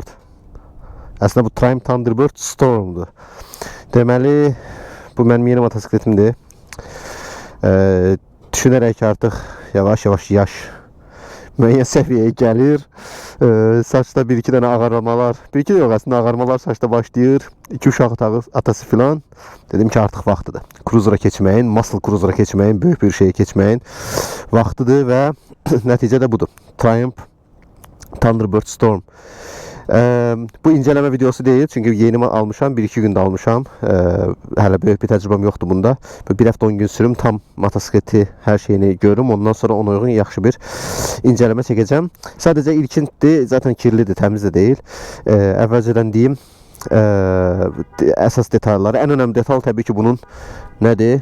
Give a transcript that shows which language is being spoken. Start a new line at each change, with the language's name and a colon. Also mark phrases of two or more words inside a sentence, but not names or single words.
Turkish: Aslında bu Triumph Thunderbird Storm'du.
Azerbaijani: Deməli bu benim yeni motosikletimdir.
Turkish: Düşünerek artık yavaş yavaş
Azerbaijani: yaş müəyyən səviyyəyə gəlir.
Turkish: Saçda bir iki tane ağarmalar, bir iki de yok aslında ağarmalar saçta başlayır.
Azerbaijani: İki uşaq atası filan. Dedim ki artık vaxtıdır. Cruiser'a keçməyin, muscle Cruiser'a keçməyin,
Turkish: büyük bir şeye
Azerbaijani: keçməyin vaxtıdır ve nəticə də budur. Triumph Thunderbird Storm.
Turkish: Bu inceleme videosu değil çünkü
Azerbaijani: yeni almışam, 1-2 günde almışam. Hələ böyük bir təcrübəm yoxdur bunda. Bir həftə 10 gün sürüm, tam motosikleti
Turkish: her şeyini
Azerbaijani: görürüm. Ondan sonra ona uyğun yaxşı bir inceleme çəkəcəm. Sadəcə ilkindir, zaten kirlidir, təmiz də deyil. Əvvəlcədən deyim, əsas detalları, ən önəmli detal təbii ki bunun nədir?